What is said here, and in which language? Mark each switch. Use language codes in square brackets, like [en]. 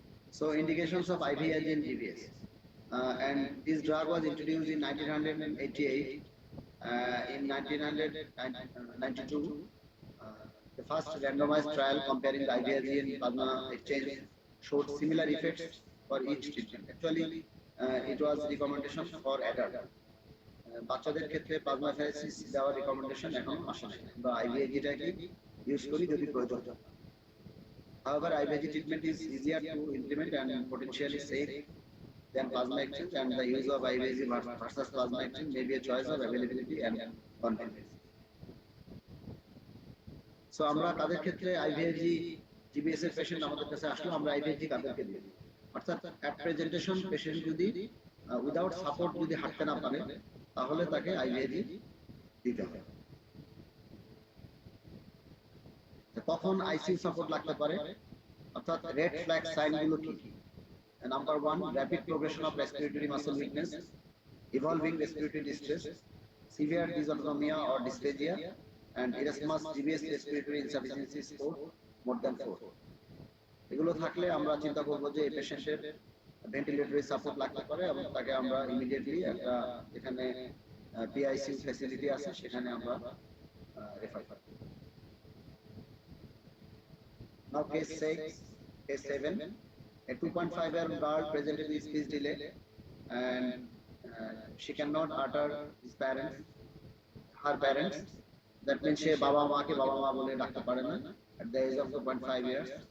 [en] So indications of IVIG and GBS, and this drug was introduced in 1988. In 1992, the first randomized trial comparing the IVIG and plasma exchange showed similar effects for each treatment. Actually, it was recommendation for adult. [bn] বাচ্চাদের ক্ষেত্রে plasmapheresis দেওয়ার recommendation এখন আসে না, বা আইভিআইজিটাকে use করি যদি প্রয়োজন হয়। [en] However, IVIG treatment is easier to implement and potentially safe than plasma exchange, and the use of IVIG versus plasma exchange may be a choice of availability and convenience. [bn] So, আমরা তাদের ক্ষেত্রে IVIG GBS এর patient আমাদের কাছে আসলে আমরা IVIG কাদেরকে দিই, অর্থাৎ অ্যাট প্রেজেন্টেশন পেশেন্ট যদি উইদাউট সাপোর্ট যদি হাঁটতে না পারে তাহলে তাকে IVIG দিতে হবে। কখন আইসিইউ সাপোর্ট লাগতে পারে, অর্থাৎ রেড ফ্ল্যাগ সাইনগুলো কি কি? [en] Number 1, rapid progression of respiratory muscle weakness, evolving respiratory distress, severe dysautonomia or dysphagia, and Erasmus GBS respiratory insufficiency score more than 4. [bn] এগুলো থাকলে আমরা চিন্তা করব যে এই পেশেন্টের ভেন্টিলেটরি সাপোর্ট লাগতে পারে, এবং তাকে আমরা ইমিডিয়েটলি একটা এখানে পিআইসিইউ ফ্যাসিলিটি আছে সেখানে আমরা রেফার করব। [en] Now case 7, a 2.5-year-old girl presented with speech delay, and she cannot utter her parents. That means she [bn] baba ma ke baba ma bole ডাকতে পারে না [en] at the age of 2.5 years.